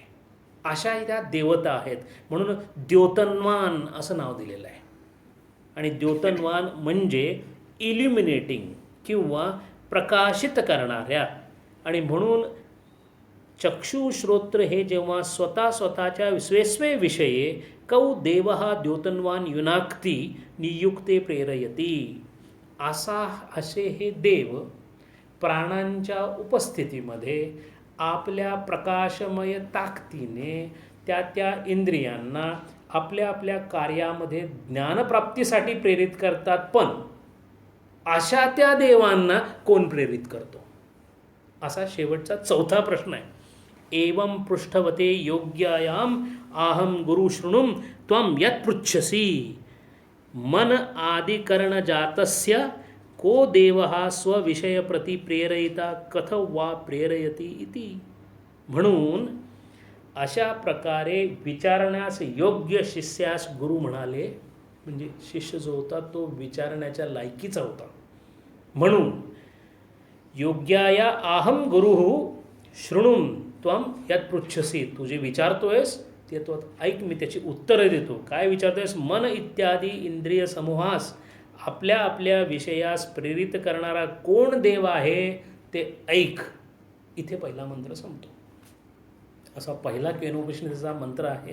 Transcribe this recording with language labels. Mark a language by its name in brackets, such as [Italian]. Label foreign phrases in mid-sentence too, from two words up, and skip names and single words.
[Marathi] अशा त्या देवता आहेत. म्हणून द्योतन्वान असं नाव दिलेलं आहे. आणि द्योतन्वान म्हणजे इल्युमिनेटिंग किंवा प्रकाशित करणाऱ्या. आणि म्हणून चक्षुश्रोत्र हे जेव्हा स्वतःच्या [Sanskrit] स्वेस्वे विषये कौ देव द्योतन्वान युनाक्ती नियुक्ते प्रेरयती. [Marathi] असे हे देव प्राणांच्या उपस्थितीमध्ये आपल्या प्रकाशमय ताकदीने त्या इंद्रियांना आपल्या कार्यामध्ये ज्ञानप्राप्तीसाठी प्रेरित करतात. पण अशा त्या देवांना कोण प्रेरित करतो असा शेवटचा चौथा प्रश्न आहे. [Sanskrit] एवं पृष्ठवते योग्यायाम आहम गुरु शृणुम त्वं यत् पृच्छसि मन आदिकरण जातस्य को देवः स्वविषय प्रति प्रेरयिता कथ वा प्रेरयति इति. [Marathi] म्हणून अशा प्रकारे विचारण्यास योग्य शिष्यास गुरु म्हणाले. म्हणजे शिष्य जो होता तो विचारण्याच्या लायकीचा होता. [Sanskrit] म्हणून योग्याया आहम गुरुः शृणुम त्वं यत् पृच्छसि. [Marathi] तू जे विचारतोयस ते तो ऐक, मी त्याची उत्तरं देतो. काय विचारतोयस? मन इत्यादी इंद्रिय समूहास आपल्या विषयास प्रेरित करणारा कोण देव आहे ते ऐक. इथे पहिला मंत्र संपतो. असा पहिला केनोपनिषदेचा मंत्र आहे.